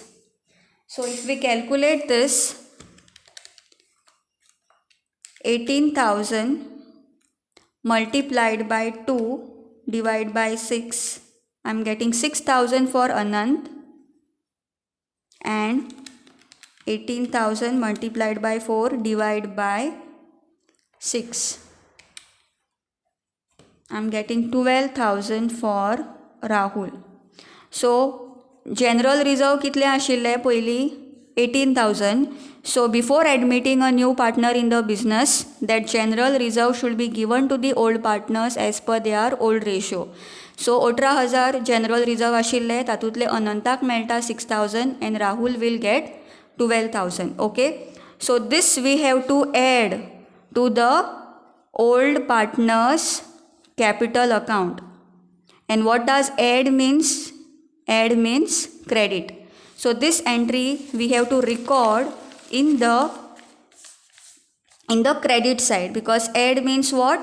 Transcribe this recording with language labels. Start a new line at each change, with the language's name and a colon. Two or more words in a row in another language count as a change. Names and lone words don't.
English: So if we calculate this, 18,000 multiplied by 2 divided by 6, I am getting 6,000 for Anant, and 18,000 multiplied by 4 divided by 6, I am getting 12,000 for Rahul. So general reserve
Konkani: कितले आशिल्ले पयली?
English: 18,000. So before admitting a new partner in the business, that general reserve should be given to the old partners as per their old ratio. So 18,000 general reserve
Konkani: आशिल्ले, तातूंतले अनंताक मेळटा
English: 6,000 and Rahul will get 12,000. Okay, so this we have to add to the old partners capital account. And what does add means? Add means credit. So this entry we have to record in the credit side, because add means what?